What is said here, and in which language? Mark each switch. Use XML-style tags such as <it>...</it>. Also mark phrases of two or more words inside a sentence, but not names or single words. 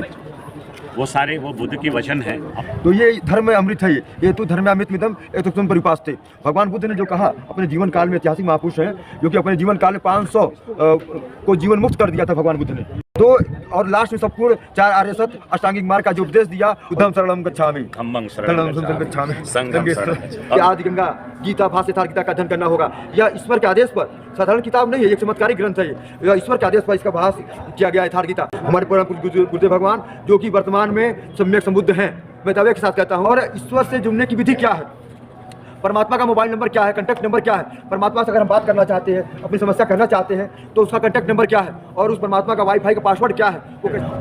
<hi>वो सारे वो बुद्ध के वचन है। तो ये धर्म में अमृत है, ये तो धर्म में अमृत मिदम एक तो तुम परिपास थे। भगवान बुद्ध ने जो कहा अपने जीवन काल में, ऐतिहासिक महापुरुष हैं जो कि अपने जीवन काल में 500 को जीवन मुक्त कर दिया था भगवान बुद्ध ने। तो और लास्ट में सबको 4 आर्य सत्य अष्टांगिक मार्ग का जो उपदेश दिया,</hi> <pi>बुद्धं शरणं गच्छामि, धम्मं शरणं गच्छामि, संघं शरणं गच्छामि।</pi> <hi>आदि गंगा गीता भाष्य यथार्थ गीता का अध्ययन करना होगा। यह ईश्वर के आदेश पर, साधारण किताब नहीं है, एक चमत्कारी ग्रंथ है। यह ईश्वर के आदेश पर इसका भाष्य किया गया यथार्थ गीता। हमारे परम पूज्य गुरुदेव भगवान जो कि वर्तमान में सम्यक संबुद्ध हैं, मैं दावे के साथ कहता हूँ। और ईश्वर से जुड़ने की विधि क्या है, परमात्मा का</hi> <en>mobile number</en> <hi>क्या है,</hi> <en>contact number</en> <hi>क्या है, परमात्मा से अगर हम बात करना चाहते हैं, अपनी समस्या कहना चाहते हैं तो उसका</hi> <en>contact number</en> <hi>क्या है, और उस परमात्मा का वाईफाई का पासवर्ड क्या है वो।</hi>